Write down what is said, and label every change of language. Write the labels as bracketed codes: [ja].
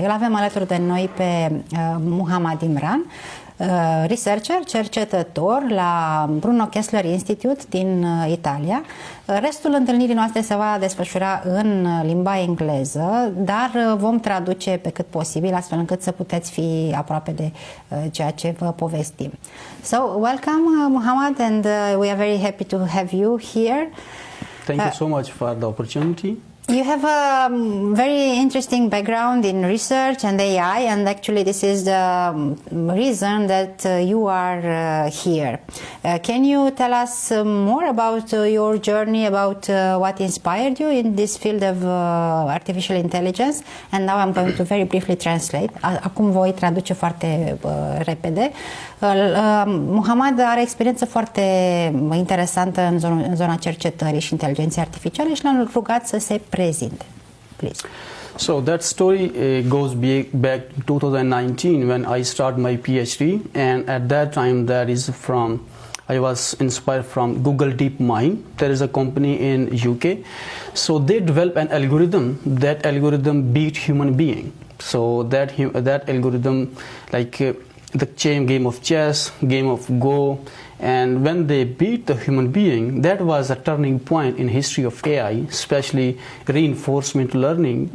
[ro] Îl avem alături de noi pe Muhammad Imran, researcher, cercetător la Bruno Kessler Institute din Italia. Restul întâlnirii noastre se va desfășura în limba engleză, dar vom traduce pe cât posibil, astfel încât să puteți fi aproape de ceea ce vă povestim. [en] So, welcome Muhammad, and we are very happy to have you here. Thank you so much for the opportunity. You have a very interesting background in research and AI, and actually this is the reason that you are here. Can you tell us more about your journey, about what inspired you in this field of artificial intelligence? And now I'm going to very briefly translate. [ro] Acum voi traduce foarte repede. Muhammad are experiență foarte interesantă în zona cercetării și inteligenței artificiale și l-am rugat să se prezinte. [en] Please. So that story goes back to 2019 when I started my PhD, and at that time I was inspired from Google DeepMind. There is a company in UK. So they developed an algorithm. That algorithm beat human being. So that algorithm, like the game of chess, game of Go, and when they beat the human being, that was a turning point in history of AI, especially reinforcement learning.